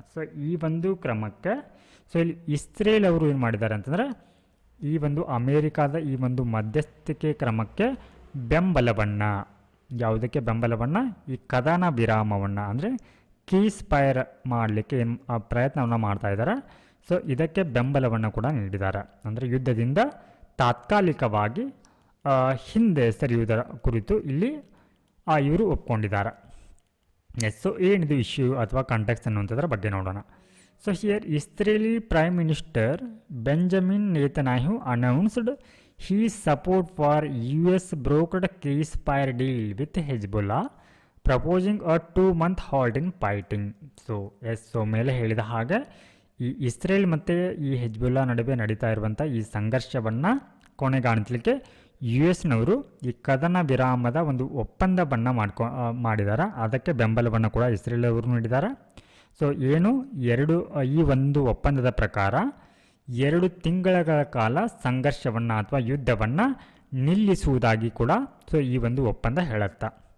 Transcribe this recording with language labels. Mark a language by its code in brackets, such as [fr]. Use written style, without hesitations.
[kn] So ಈ ಒಂದು ಕ್ರಮಕ್ಕೆ ಸೊ ಇಲ್ಲಿ ಇಸ್ರೇಲ್ ಅವರು ಏನು ಮಾಡಿದ್ದಾರೆ ಅಂತಂದರೆ ಈ ಒಂದು ಅಮೇರಿಕಾದ ಈ ಒಂದು ಮಧ್ಯಸ್ಥಿಕೆ ಕ್ರಮಕ್ಕೆ ಬೆಂಬಲವನ್ನು ಯಾವುದಕ್ಕೆ ಬೆಂಬಲವನ್ನು ಈ ಕದನ ವಿರಾಮವನ್ನು ಅಂದರೆ ಕೀಸ್ಫೈರ್ ಮಾಡಲಿಕ್ಕೆ ಏನು ಪ್ರಯತ್ನವನ್ನು ಮಾಡ್ತಾ ಇದ್ದಾರೆ. ಸೊ ಇದಕ್ಕೆ ಬೆಂಬಲವನ್ನು ಕೂಡ ನೀಡಿದ್ದಾರೆ. ಅಂದರೆ ಯುದ್ಧದಿಂದ ತಾತ್ಕಾಲಿಕವಾಗಿ ಹಿಂದೆ ಸರಿಯುವುದರ ಕುರಿತು ಇಲ್ಲಿ ಇವರು ಒಪ್ಕೊಂಡಿದ್ದಾರೆ. ಎಸ್, ಸೊ ಏನಿದು ಇಶ್ಯೂ ಅಥವಾ ಕಾಂಟೆಕ್ಸ್ಟ್ ಅನ್ನುವಂಥದ್ರ ಬಗ್ಗೆ ನೋಡೋಣ. [en] So here Israeli prime minister Benjamin Netanyahu announced his support for US brokered ceasefire deal with Hezbollah, proposing a 2-month halt in fighting. [kn] So S, so ಮೇಲೆ ಹೇಳಿದ ಹಾಗೆ ಈ ಇಸ್ರೇಲ್ ಮತ್ತು ಈ ಹೆಜ್ಬುಲ್ಲಾ ನಡುವೆ ನಡೀತಾ ಇರುವಂಥ ಈ ಸಂಘರ್ಷವನ್ನು ಕೊನೆಗಾಣಿಸಲಿಕ್ಕೆ US ಈ ಕದನ ವಿರಾಮದ ಒಂದು ಒಪ್ಪಂದವನ್ನು ಮಾಡಿದ್ದಾರೆ. ಅದಕ್ಕೆ ಬೆಂಬಲವನ್ನು ಕೂಡ ಇಸ್ರೇಲ್ ಅವರು ನೀಡಿದ್ದಾರೆ. ಸೊ ಏನು ಈ ಒಂದು ಒಪ್ಪಂದದ ಪ್ರಕಾರ 2 ತಿಂಗಳ ಕಾಲ ಸಂಘರ್ಷವನ್ನು ಅಥವಾ ಯುದ್ಧವನ್ನು ನಿಲ್ಲಿಸುವುದಾಗಿ ಕೂಡ ಸೊ ಈ ಒಂದು ಒಪ್ಪಂದ ಹೇಳುತ್ತೆ.